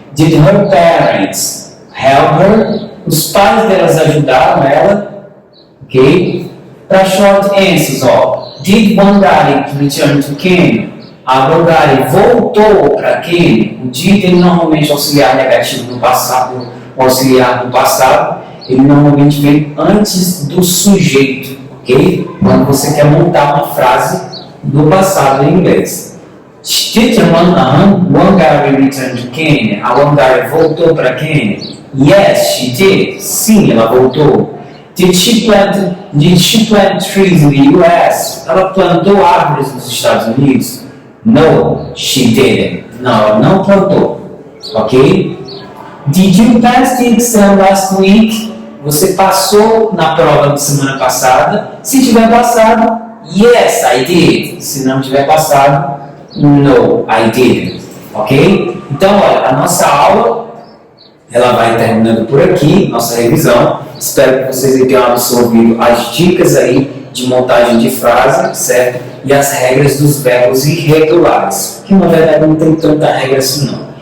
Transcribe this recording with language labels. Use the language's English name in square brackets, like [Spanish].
[English] Did her parents help her? [Portuguese] Os pais delas ajudaram ela? Ok? Para short answers, ó. [English] Did Wangari return to Kenya? [Portuguese] A Wangari voltou para Kenya. O did ele normalmente é auxiliar negativo no passado, o auxiliar do passado, ele normalmente vem antes do sujeito, ok? Quando você quer montar uma frase do passado em inglês. [English] Did Wangari return to Kenya? [Portuguese] A Wangari voltou para Kenya? [English] Yes, she did. [Portuguese] Sim, ela voltou. [English] Did she plant trees in the US? [Portuguese] Ela plantou árvores nos Estados Unidos? [English] No, she didn't. [Portuguese] Não, ela não plantou. Ok? [English] Did you pass the exam last week? [Portuguese] Você passou na prova da semana passada? Se tiver passado, [English] yes, I did. [Portuguese] Se não tiver passado, [English] no, I didn't. [Portuguese] Ok? Então, olha, a nossa aula ela vai terminando por aqui, nossa revisão. Espero que vocês tenham absorvido as dicas aí de montagem de frase, certo? E as regras dos verbos irregulares, que na verdade não tem tanta regra assim não.